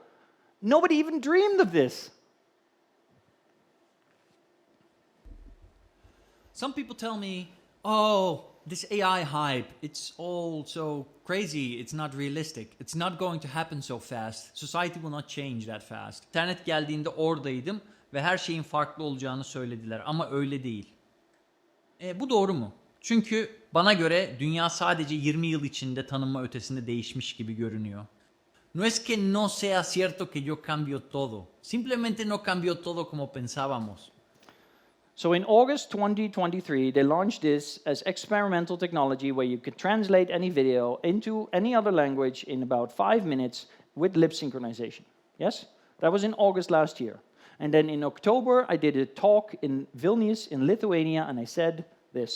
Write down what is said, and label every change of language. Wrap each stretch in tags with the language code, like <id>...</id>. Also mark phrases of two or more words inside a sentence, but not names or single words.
<en>Nobody even dreamed of this. Some people tell me, oh, this AI hype, it's all so crazy, it's not realistic. It's not going to happen so fast. Society will not change that fast.</en> <tr>İnternet geldiğinde oradaydım ve her şeyin farklı olacağını söylediler ama öyle değil. Bu doğru mu? Çünkü bana göre dünya sadece 20 yıl içinde tanınma ötesinde değişmiş gibi görünüyor.</tr> <es>No es que no sea cierto que yo cambio todo. Simplemente no cambió todo como pensábamos.</es> <en>So in August 2023, they launched this as experimental technology where you could translate any video into any other language in about 5 minutes with lip synchronization. Yes? That was in August last year. And then in October, I did a talk in Vilnius in Lithuania, and I said this.</en>